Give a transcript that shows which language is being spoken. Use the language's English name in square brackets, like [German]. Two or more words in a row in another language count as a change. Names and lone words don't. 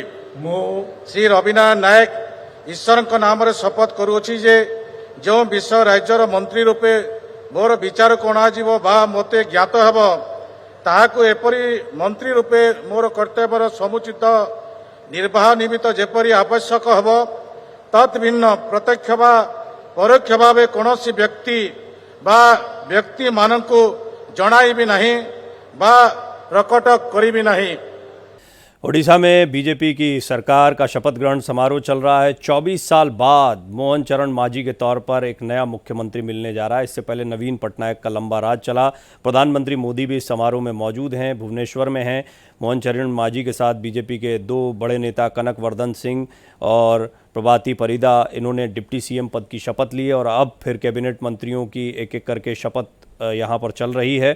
[Odia] ମୁଁ ଶ୍ରୀ ରବିନାରାୟଣ ନାୟକ ଈଶ୍ୱରଙ୍କ ନାମରେ ଶପଥ କରୁଅଛି ଯେ ଯେଉଁ ବିଷୟ ରାଜ୍ୟର ମନ୍ତ୍ରୀ ରୂପେ ମୋର ବିଚାରକୁ ଅଣାଯିବ ବା ମୋତେ ଜ୍ଞାତ ହେବ ତାହାକୁ ଏପରି ମନ୍ତ୍ରୀ ରୂପେ ମୋର କର୍ତ୍ତବ୍ୟର ସମୁଚିତ ନିର୍ବାହ ନିମିତ୍ତ ଯେପରି ଆବଶ୍ୟକ ହେବ ତତ୍ ଭିନ୍ନ ପ୍ରତ୍ୟକ୍ଷ ବା ପରୋକ୍ଷ ଭାବେ କୌଣସି ବ୍ୟକ୍ତି ବା ବ୍ୟକ୍ତିମାନଙ୍କୁ ଜଣାଇବି ନାହିଁ ବା ପ୍ରକଟ କରିବି ନାହିଁ। [Hindi] ओडिशा में बीजेपी की सरकार का शपथ ग्रहण समारोह चल रहा है। 24 साल बाद मोहन चरण मांझी के तौर पर एक नया मुख्यमंत्री मिलने जा रहा है। इससे पहले नवीन पटनायक का लंबा राज चला। प्रधानमंत्री मोदी भी इस समारोह में मौजूद हैं, भुवनेश्वर में हैं। मोहन चरण मांझी के साथ बीजेपी के दो बड़े नेता कनक वर्धन सिंह और प्रभाती परिदा, इन्होंने डिप्टी सीएम पद की शपथ ली है और अब फिर कैबिनेट मंत्रियों की एक एक करके शपथ यहाँ पर चल रही है।